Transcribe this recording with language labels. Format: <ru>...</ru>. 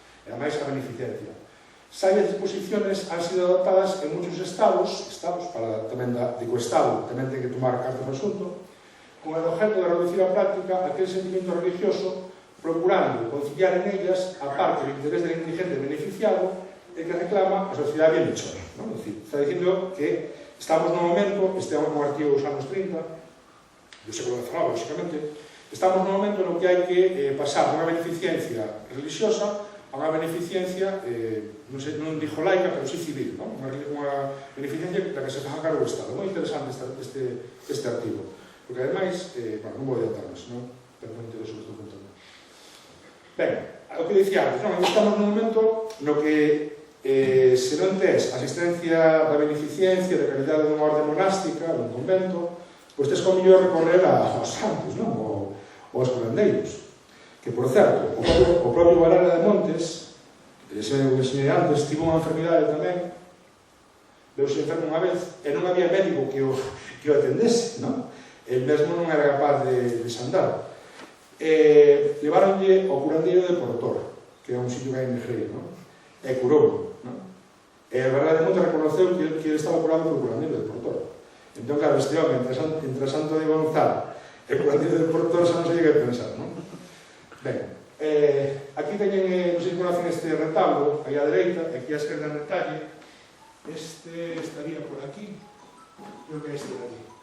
<gl>E ademais a beneficencia.</gl> <es>Sabias disposiciones han sido adoptadas en muchos estados</es> <gl>para tamén de coestado, tamén ten que tomar cartas no asunto,</gl> <es>con el objeto de reducir a práctica aquel sentimiento religioso, procurando conciliar en ellas, aparte del interés del inteligente beneficiado, el que reclama a sociedade bienhechora.</es> <gl>Es decir, está dicindo que estamos no momento, este é un artigo dos anos 30, do século XIX, lógicamente, estamos no momento no que hai que pasar dunha beneficencia religiosa a unha beneficencia, non dixo laica, pero sí civil, unha beneficencia da que se faga cargo do Estado. Moi interesante este artigo, porque ademais, non vou adiantarme, senón, pero non intereso que estou contando. Ben, o que dicía antes, estamos nun momento no que se non tes asistencia da beneficencia, da calidade dunha orde monástica, dun convento, pois tes como mellor recorrer aos santos, ou aos curandeiros. Que, por certo, o propio Varela de Montes, que se enseñei antes, tivo unha enfermidade tamén, veuse enfermo unha vez, e non había médico que o atendese, non? El mesmo non era capaz de desandar. Levaronlle ao curandeiro de Portor, que é un sitio que hai en Negreira, e curou, e Varela de Montes reconoceu que ele estaba curado polo curandeiro de Portor. Entón, claro, este home, entre Santo de Gonzalo e o curandeiro de Portor, xa non sei que pensar, non? Ben, aquí teñen, non sei se conocen este retablo, aí á dereita, e aquí á esquerda en detalle. Este estaría por aquí, creo que é este de aquí.</gl>